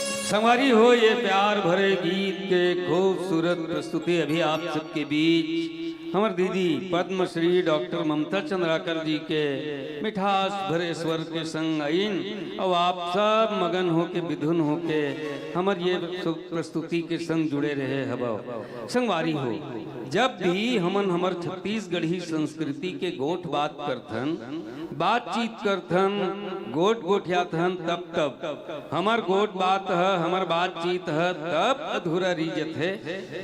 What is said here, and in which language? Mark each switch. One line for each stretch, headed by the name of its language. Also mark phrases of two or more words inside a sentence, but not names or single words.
Chhattisgarhi: संगवारी हो, ये प्यार भरे गीत के खूबसूरत प्रस्तुति अभी आप सबके बीच हमार दीदी पद्मश्री डॉक्टर ममता चंद्राकर जी के मिठास भरे स्वर के संग आइन और आप सब मगन हो के विधुन हो के हमार ये प्रस्तुति के संग जुड़े रहे हवा। संगवारी हो, जब भी हमन हमर छत्तीसगढ़ी संस्कृति के गोठ बात करथन, बातचीत करथन, गोट गोठियाथन, तब हमार गोट बात है, हमार बातचीत है, तब अधूरा रीजत है।